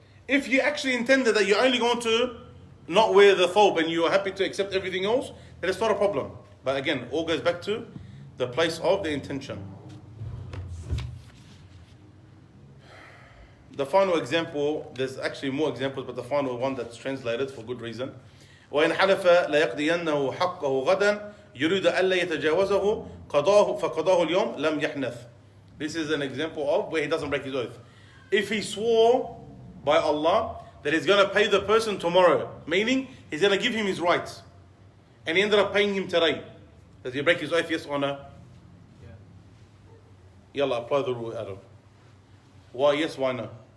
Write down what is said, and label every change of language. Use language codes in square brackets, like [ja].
[en] If you actually intended that you're only going to not wear the thawb and you are happy to accept everything else, then it's not a problem. But again, all goes back to the place of the intention. The final example, there's actually more examples, but the final one that's translated for good reason. [ar] وإن حلف ليقضينه حقه غدا يريد ألا يتجاوزه قضاه فقضاه اليوم لم يحنث. [en] This is an example of where he doesn't break his oath. If he swore by Allah that he's going to pay the person tomorrow, meaning he's going to give him his rights, and he ended up paying him today, does he break his oath, yes or no? Yeah. Yalla, apply the rule, Adam. Why yes, why no?